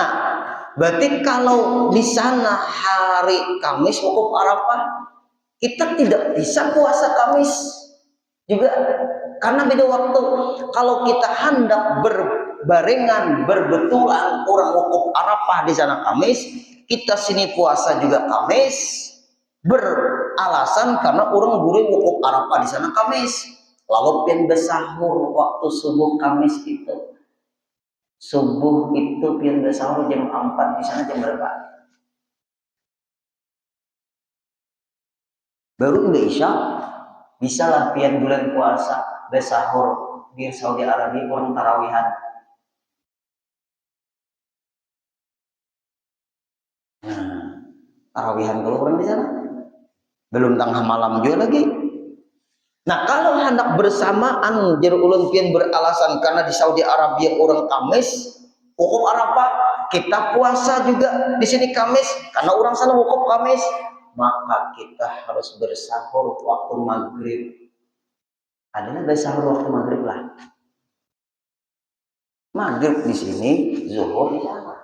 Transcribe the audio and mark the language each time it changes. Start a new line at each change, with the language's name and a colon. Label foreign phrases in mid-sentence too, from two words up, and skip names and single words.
Indonesian: Berarti kalau di sana hari Kamis wukuf Arafah, kita tidak bisa puasa Kamis juga karena beda waktu. Kalau kita hendak berbarengan berbetulan orang wukuf Arafah di sana Kamis, kita sini puasa juga Kamis, beralasan karena orang gurih wukuf Arafah di sana Kamis.
Banjar: Lalu pian bersahur waktu subuh Kamis itu. Subuh itu pian bersahur jam 4 di sana jam berapa? Baru udah isya, bisa lah pian bulan puasa bersahur di Saudi Arabia orang tarawihan.
Indonesian: Nah, tarawihan kalau orang di sana belum tengah malam juga lagi.
Banjar: Nah, kalau hendak bersamaan jadi ulun pian beralasan karena di Saudi Arabia orang Kamis wukuf Arafah, kita puasa juga di sini Kamis karena orang sana wukuf Kamis, maka kita harus bersahur waktu maghrib.
Indonesian: Adalah bersahur waktu maghrib lah. Maghrib di sini, zuhur di sana.